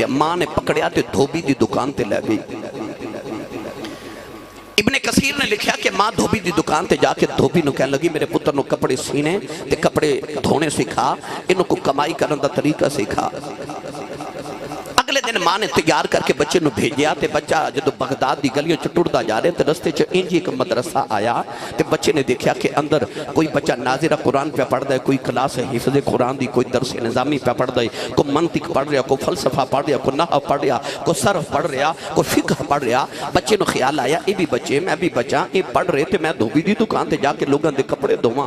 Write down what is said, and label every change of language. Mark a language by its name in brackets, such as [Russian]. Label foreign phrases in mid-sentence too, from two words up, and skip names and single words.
[Punjabi] ماں نے پکڑیا تے دھوبی دی دکان تے لے گئی۔ ابن کثیر نے لکھیا کہ ماں دھوبی دی دکان تے جا کے دھوبی نو کہنے لگی میرے پتر نو کپڑے سینے تے کپڑے دھونے سکھا، انہوں کو کمائی کرن دا طریقہ سکھا۔ اگلے دن ماں نے تیار کر کے بچے نو بھیجیا تے بچہ جدو بغداد دی گلیوں چٹڑدا جا رہے تے رستے چ انجی ایک مدرسہ آیا تے بچے نے دیکھیا کہ اندر کوئی بچہ ناظرہ قرآن پہ پڑھ رہا ہے، کوئی کلاس حفظ قرآن دی، کوئی درس نظامی پہ پڑھ رہا ہے، کوئی منطق پڑھ رہا، کوئی فلسفہ پڑھ رہا، کوئی نحو پڑھ رہا، کوئی صرف پڑھ رہا، کوئی فقہ پڑھ رہا۔ بچے نو خیال آیا اے بھی بچے میں بھی بچہ اے پڑھ رہے تے میں دھوبی دی دکان تے جا کے لوگاں دے کپڑے دھواں۔